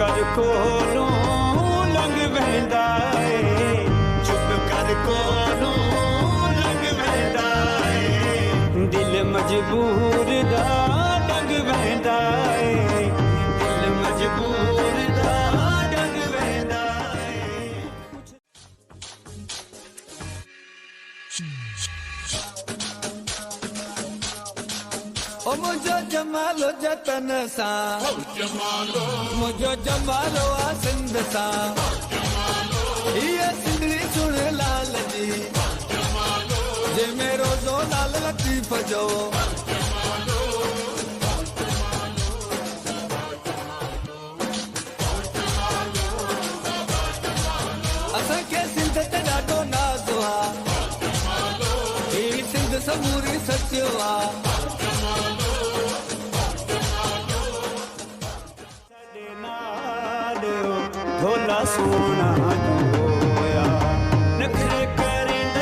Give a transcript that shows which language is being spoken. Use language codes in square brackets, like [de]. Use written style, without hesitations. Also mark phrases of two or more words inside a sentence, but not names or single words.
[pa] ਕੋਲੋਂ ਲੰਘ ਵਹਿੰਦਾ ਏ ਚੁੱਪ ਕਰ ਕੋਲੋਂ ਲੰਘ ਵਹਿੰਦਾ ਏ ਦਿਲ ਮਜਬੂਰ ਦਾ ਡੰਗ ਵਹਿੰਦਾ ਏ ਦਿਲ ਮਜਬੂਰ ਦਾ ਡੰਗ ਵਹਿੰਦਾ ਏ [sd] ओ मुझो जमालो जतन सा मुझो जमालो आ सिंध सा ये सिंधड़ी सुन लाल जी जे मेरो जो लाल लतीफ जो असां के सिंध ते ॾाढो नाज़ आ ही सिंध समूरी सचियो आ ढोला सोना जो होया नखरे करेंदे